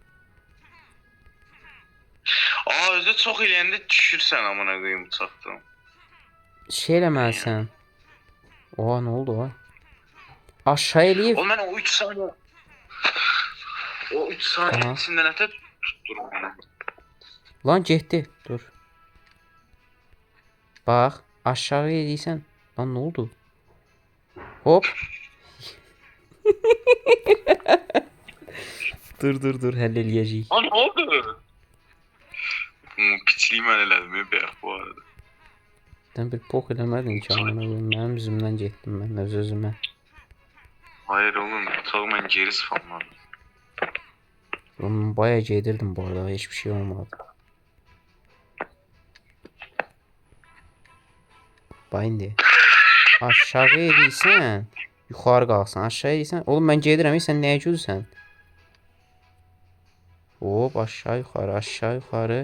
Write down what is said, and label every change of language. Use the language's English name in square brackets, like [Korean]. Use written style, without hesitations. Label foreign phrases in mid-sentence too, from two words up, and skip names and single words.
[Azerbaijani] Aa özü çok eləyəndə düşürsən [Turkish] amına koyayım [Azerbaijani] uçaqdan. Şey eləməlisən. Oha, nə oldu o? Aşağı eləyib. [Turkish] Oğlum ben o 3 saniye... O 3 saniye Aha. içinde ne tutturum beni. [Azerbaijani] Lan getdi. Dur. Bax, aşağı eləyirsən. Lan nə oldu? Hop. dur, həll eləyəcəyik. [Turkish] Lan ne oldu? [Azerbaijani] Piçliği mən elədim ya bəyək bu arada. Sən bir pox eləmədin ki, [Turkish] amına koyayım. [Azerbaijani] Mənim üzümdən getdim mən öz-özümə. Hayır oğlum uçağı mən geri spamladım. Bayağı gedirdim bu arada, hiçbir şey olmadı. Bax indi. Aşağı eləyirsən, yuxarı qalxsan. Aşağı eləyirsən. Oğlum mən gedirəm, sən nəyə gülsən? Hop, aşağı yuxarı, aşağı yuxarı.